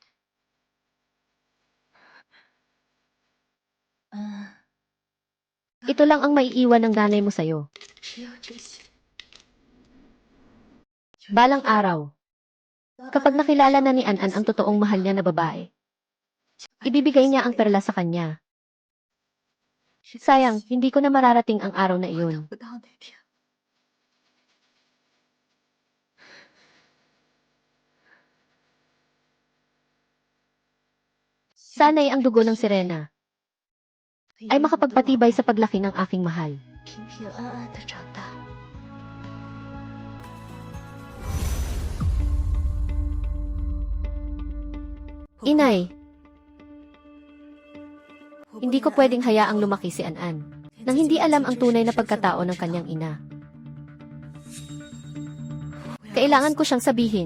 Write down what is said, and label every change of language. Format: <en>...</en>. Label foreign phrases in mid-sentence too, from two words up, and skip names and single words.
<tl>Ito Ito lang ang maiiwan ng nanay mo sa'yo.</tl> <zh>只有这些。</zh> <tl>Balang araw, kapag nakilala na ni An-an ang totoong mahal niya na babae, ibibigay niya ang perla sa kanya. Sayang, hindi ko na mararating ang araw na iyon.</tl> <zh>不到那天，</zh> <tl>Sana'y ang dugo ng sirena ay makapagpatibay sa paglaki ng aking mahal.</tl> <zh>平平安安的长大。</zh> <tl>Inay, hindi ko pwedeng hayaang lumaki si An-an nang hindi alam ang tunay na pagkatao ng kanyang ina. Kailangan ko siyang sabihin.</tl>